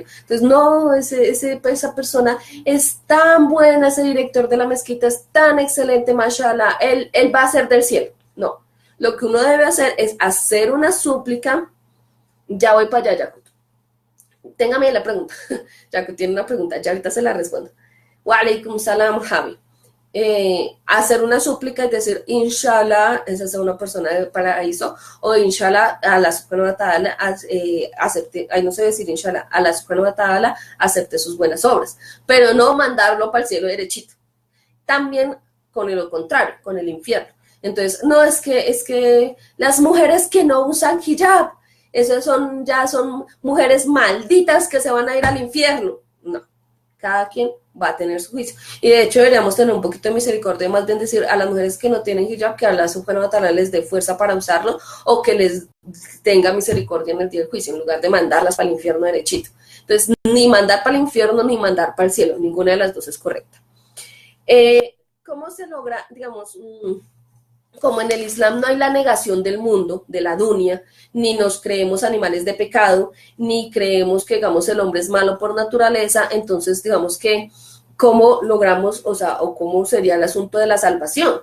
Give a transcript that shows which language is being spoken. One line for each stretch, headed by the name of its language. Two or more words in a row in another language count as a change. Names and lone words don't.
Spanish: Entonces, no, esa persona es tan buena, ese director de la mezquita es tan excelente, mashallah, él va a ser del cielo. No, lo que uno debe hacer es hacer una súplica. Ya voy para allá, Yakut. Téngame la pregunta. Yakut tiene una pregunta, ya ahorita se la respondo.
Arabic: و عليكم السلام,
Spanish: Javi. Hacer una súplica y decir inshallah, esa es una persona del paraíso, o inshallah
Arabic: الله سبحانه و تعالى
Spanish: acepte, ahí no sé decir inshallah,
Arabic: الله سبحانه و تعالى
Spanish: acepte sus buenas obras, pero no mandarlo para el cielo derechito. También con lo contrario, con el infierno. Entonces, no es que las mujeres que no usan hijab, esas ya son mujeres malditas que se van a ir al infierno. No, cada quien va a tener su juicio. Y de hecho deberíamos tener un poquito de misericordia, más bien decir a las mujeres que no tienen hijab que
Arabic: الله سبحانه و تعالى
Spanish: les dé fuerza para usarlo o que les tenga misericordia en el día del juicio, en lugar de mandarlas para el infierno derechito. Entonces, ni mandar para el infierno ni mandar para el cielo, ninguna de las dos es correcta. ¿Cómo se logra, digamos, como en el Islam no hay la negación del mundo, de la dunya, ni nos creemos animales de pecado, ni creemos que, digamos, el hombre es malo por naturaleza, entonces, digamos que, ¿cómo logramos, o cómo sería el asunto de la salvación?